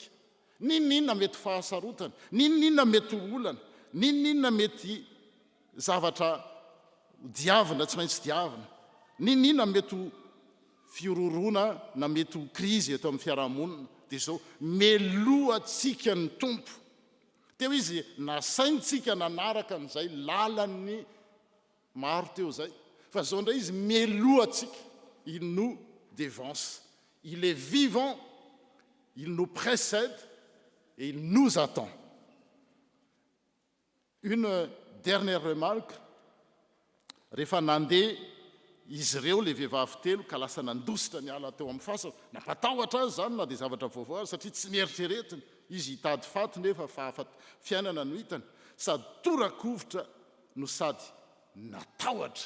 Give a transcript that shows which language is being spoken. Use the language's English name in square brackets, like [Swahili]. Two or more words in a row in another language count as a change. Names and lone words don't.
[Malagasy] Ninona mety fahasarotana, ninona mety olana, ninona mety zavatra diavina tsy maintsy diavina, ninona mety fiororona na mety krizy eto amin'ny fiarahamonina. Dia zao mialoha antsika ny Tompo. Teo izy nasaintsika nanaraka an'izay lalany maro teo zay. Fa zao ndray izy mialoha antsika. [French] Il nous dévance. Il est vivant, il nous précède et il nous attend. Une dernière remarque. [Malagasy] Rehefa nandeha izy ireo le vehivavy telo ka lasa nandositra ny ala teo amin'ny fasana, nampatahotra azy zany na dia zavatra vaovao azy satria tsy nieritreretiny. Izy hitady faty nefa fiainana no hitany. Sady torakovitra no sady natahotra.